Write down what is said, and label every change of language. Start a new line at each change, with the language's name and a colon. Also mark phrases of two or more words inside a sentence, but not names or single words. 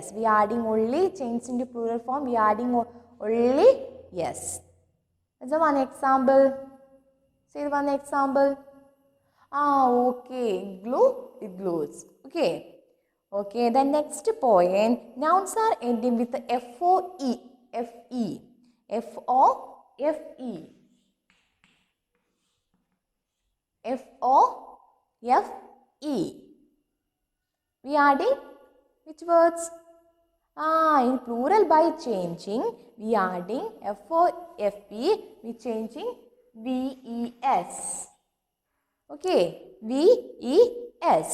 English: We are adding only, change into plural form. We are adding only yes. That's one example. Say one example. Okay. Glue, igloos. Okay. Okay. The next point. Nouns are ending with f-o-e. F-e. F-o-f-e. F-O-F-E. We are adding which words? In plural by changing, we are adding F-O-F-E, we changing V-E-S. Okay, V-E-S.